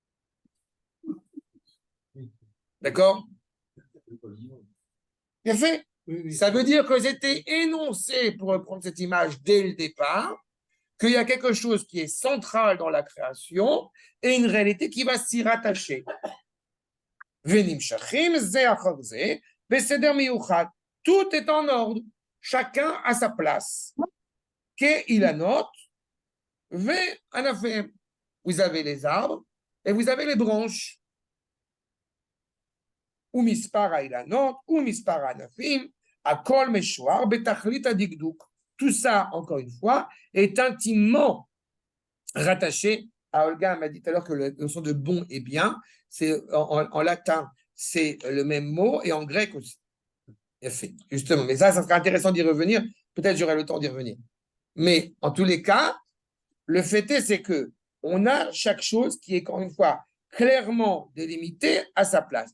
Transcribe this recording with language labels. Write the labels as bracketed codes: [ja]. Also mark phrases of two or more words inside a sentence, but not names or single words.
[fr] D'accord? Bien fait. Oui, Ça veut dire que c'était énoncé, pour reprendre cette image dès le départ, qu'il y a quelque chose qui est central dans la création et une réalité qui va s'y rattacher. [he] ונמשכים זה אחר זה בסדר מיוחד. [fr] Tout est en ordre, chacun à sa place. [he] כאילנות וענפים. [fr] Vous avez les arbres et vous avez les branches. [he] ומספר האילנות ומספר הענפים, הכל משוער בתכלית הדקדוק. [fr] Tout ça, encore une fois, est intimement rattaché à Olga m'a dit tout à l'heure que la notion de bon et bien, c'est en latin, c'est le même mot et en grec aussi. Justement, mais ça serait intéressant d'y revenir. Peut-être j'aurai le temps d'y revenir. Mais en tous les cas, le fait est, c'est que on a chaque chose qui est, encore une fois, clairement délimitée à sa place.